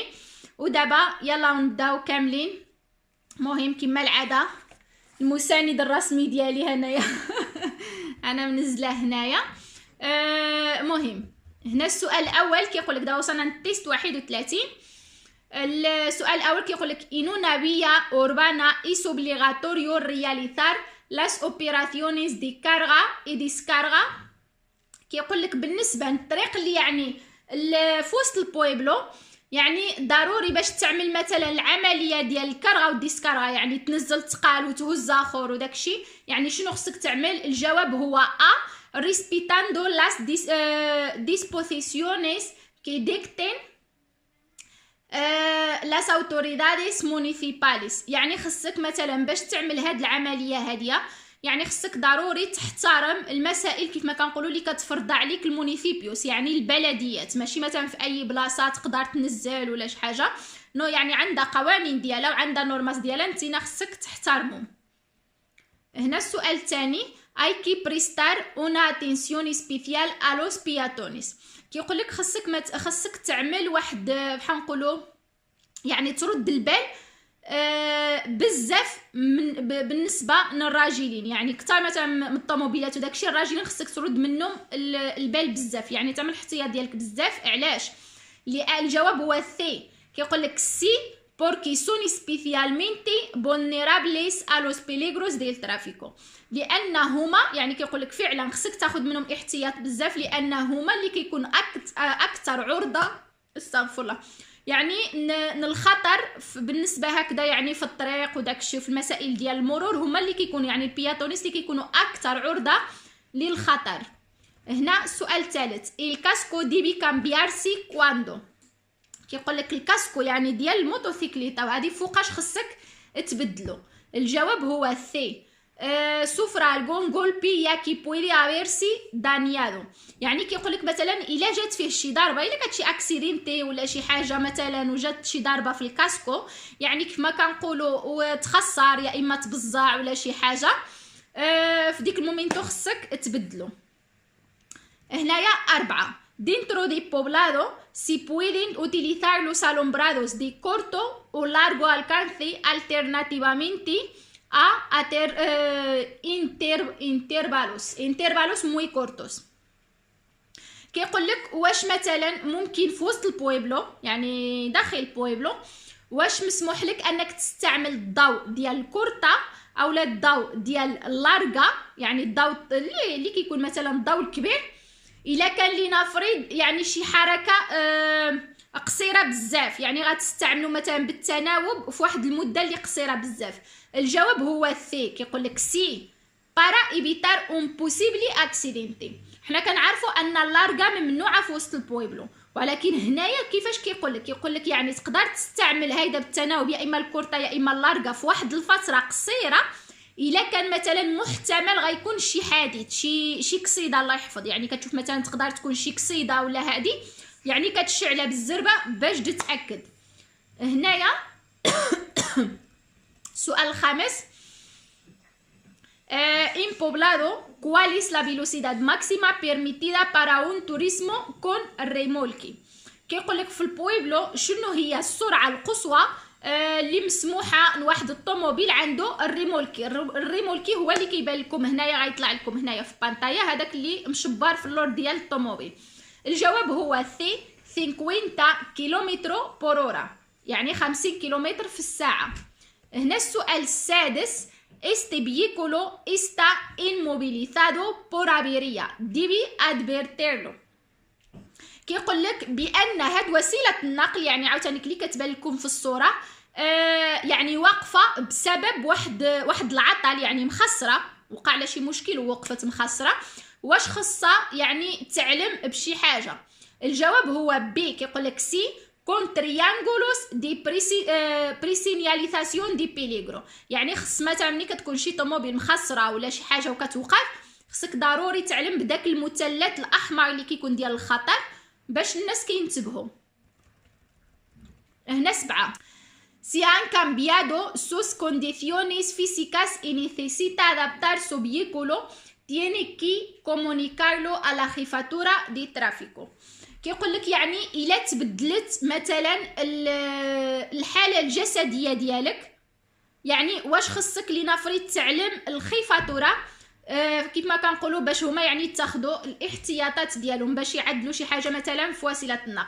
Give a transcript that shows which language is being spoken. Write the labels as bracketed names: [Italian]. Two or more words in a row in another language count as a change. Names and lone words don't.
[Arabic] ودابا يلا نبداو كاملين. مهم كما العاده المساند الرسمي ديالي هنايا انا منزله هنايا. مهم هنا السؤال الاول كيقول لك دا وصلنا للتيست 31. السؤال الاول كيقول لك [Spanish] en una vía urbana es obligatorio realizar las operaciones de carga y descarga. [Arabic] كيقول لك بالنسبه للطريق اللي يعني في وسط البويبلو، يعني ضروري باش تعمل مثلا العمليه ديال الكارغا والديسكارغا، يعني تنزل ثقال وتهز اخر وداكشي، يعني شنو خصك تعمل؟ الجواب هو [Spanish] respetando las disposiciones que dicten las autoridades municipales. [Arabic] يعني خصك مثلا باش تعمل هاد العمليه هاديه، يعني خصك ضروري تحترم المسائل كيف ما كنقولوا اللي كتفرض عليك المونيسيبيوس، يعني البلديات. ماشي مثلا في اي بلاصه تقدر تنزل ولا شي حاجه، نو يعني عندها قوانين ديالها وعندها نورماس ديالها، انت خصك تحترمهم. هنا السؤال الثاني [Spanish] hay que prestar una atención especial a los peatones. [Arabic] كيقول لك خصك تعمل واحد بحال نقولوا يعني ترد البال بزاف بالنسبه للراجلين، يعني كثر مثلا من الطوموبيلات وداكشي الراجلين خصك ترد منهم البال بزاف، يعني تعمل الاحتياط ديالك بزاف. علاش؟ الجواب هو سي. كيقول لك سي [Spanish] porque son especialmente vulnerables a los peligros del tráfico. [Arabic] لانهما يعني كيقول لك فعلا خصك تاخذ منهم احتياط بزاف، لانهما اللي كيكون اكثر عرضه استغفر الله يعني الخطر بالنسبه هكذا، يعني في الطريق وداكشي في المسائل ديال المرور هما اللي كيكونوا يعني البياتونيس اللي كيكونوا اكثر عرضه للخطر. هنا السؤال الثالث [Spanish] el casco debe cambiarse cuando. [Arabic] كيقول لك الكاسكو يعني ديال الموتوسيكليطه وهذه فوقاش خصك تبدلو. الجواب هو سي [Spanish] sufra algún golpe ya que puede haberse dañado. [Arabic] يعني كيقول لك مثلا الا جات فيه شي ضربه، الا كانت شي اكسيدنتي ولا شي حاجه مثلا وجات شي ضربه في الكاسكو، يعني كما كنقولوا وتخسر يا اما تبزع ولا شي حاجه، في ديك المومنتو خصك تبدلو. [Spanish] هنايا 4 dentro de poblado se pueden utilizar los alumbrados de corto o largo alcance alternativamente a intervalos muy cortos. [Arabic] كيقول لك واش مثلا ممكن في وسط البويبلو يعني داخل البويبلو واش مسموح لك انك تستعمل الضوء ديال الكورتا او لا الضوء ديال اللارغا، يعني الضوء اللي كيكون مثلا الضوء الكبير الا كان لنفرض يعني شي حركه قصيره بزاف، يعني غتستعملوا مثلا بالتناوب في واحد المده اللي قصيره بزاف. الجواب هو سي. كيقول لك سي [Spanish] para evitar un posible accidente. [Arabic] حنا كنعرفوا ان اللارغا ممنوعه في وسط البويبلو، ولكن هنايا كيفاش كيقول لك يعني تقدر تستعمل هيدا بالتناوب يا اما الكورتا يا اما اللارغا في واحد الفتره قصيره الا كان مثلا محتمل غيكون شي حادث شي قصيده الله يحفظ، يعني كتشوف مثلا تقدر تكون شي قصيده ولا هادي يعني كتشعلها بالزربه باش تتاكد. هنايا السؤال الخامس، [Spanish] en poblado cuál es la velocidad máxima permitida para un turismo con remolque. [Arabic] كيقول لك في البويبلو شنو هي السرعه القصوى اللي مسموحه لواحد الطوموبيل عنده الريمولكي. الريمولكي هو اللي كيبان لكم هنايا، غيطلع لكم هنايا في البانطايا، هذاك اللي مشبار في اللور ديال الطوموبيل. الجواب هو سي 50 كيلومتر [Spanish] por hora, [Arabic] يعني 50 كيلومتر في الساعه. هنا السؤال السادس، [Spanish] este vehículo está inmovilizado por avería debe advertirlo. [Arabic] كيقول لك بان هاد وسيله النقل، يعني عاوتاني اللي كتبان لكم في الصوره، يعني واقفه بسبب واحد العطل، يعني مخسره، وقع لها شي مشكل ووقفت مخسره. واش خصها يعني تعلم بشي حاجه؟ الجواب هو بي. كيقول لك سي [Spanish] con triángulos de preseñalización de peligro, [Arabic] يعني خص مثلا ملي كتكون شي طوموبيل مخسره ولا شي حاجه وكتوقف، خصك ضروري تعلم بداك المثلث الاحمر اللي كيكون ديال الخطر باش الناس كينتبهوا. [Spanish] هنا 7 si han cambiado sus condiciones físicas y necesita adaptar su vehículo tiene que comunicarlo a la jefatura de tráfico. [Arabic] كيقول لك يعني الا تبدلت مثلا الحاله الجسديه ديالك، يعني واش خصك لنفرض تعلم الخيفاتوره كيف ما كنقولوا باش هما يعني يتخذوا الاحتياطات ديالهم باش يعدلوا شي حاجه مثلا في وسيله النقل.